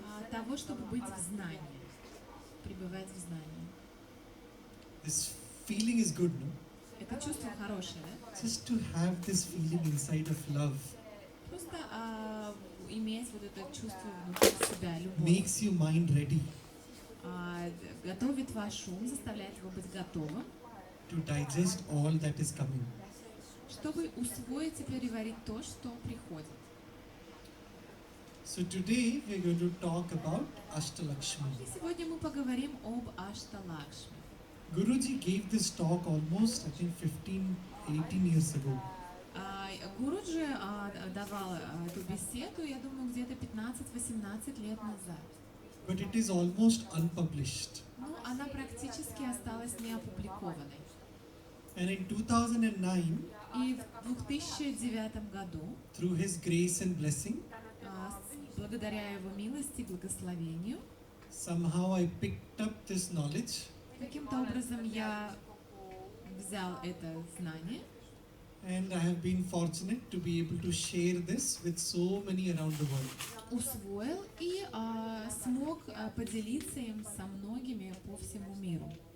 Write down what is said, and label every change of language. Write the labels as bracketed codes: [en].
[ru] того, чтобы быть в знании, пребывать в знании. [en] This feeling is good, no? [ru] Это чувство хорошее, да? [en] Just to have this feeling inside of love [ru] Просто иметь вот это чувство внутри себя, любовь, [en] makes your mind ready [ru] готовит ваш ум, заставляет его быть готовым, [en] to digest all that is coming. [ru] чтобы усвоить и переварить то, что приходит. [en] So today we are going to talk about Ashta Lakshmi. [ru] И сегодня мы поговорим об Ашта Лакшми. [en] Guruji gave this talk almost, I think, 15-18 years ago. [ru] Гуруджи давал эту беседу, я думаю, где-то 15-18 лет назад. [en] but it is almost unpublished. [ru] Ну, она практически осталась неопубликованной. [en] And in 2009, [ru] И в 2009 году, [en] through His grace and blessing, [ru] благодаря Его милости и благословению, [en] somehow I picked up this knowledge [ru] каким-то образом я взял это знание, [en] and I have been fortunate to be able to share this with so many around the world. [ru] усвоил и смог поделиться им со многими по всему миру.